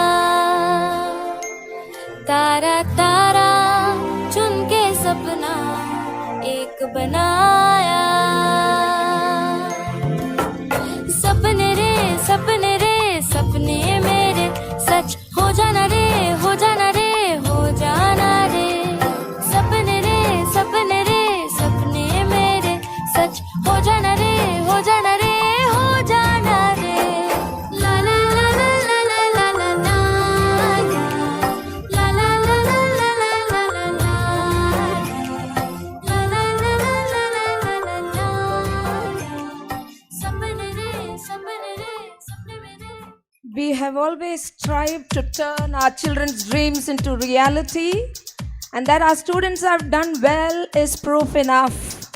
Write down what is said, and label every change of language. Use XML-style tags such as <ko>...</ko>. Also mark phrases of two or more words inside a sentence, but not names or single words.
<hi>तारा चुन के सपना एक बनाया। सपने मेरे सच हो जाना रे हो जाना रे हो जाना रे। सपने मेरे सच हो जाना रे हो जाना रे हो जाना रे। ला ला ला ला ला ला ला ला ला ला ला ला ला ला ला। सपने मेरे</hi> <en>We have always strived to turn our children's dreams into reality, and that our students have done well is proof enough.</en>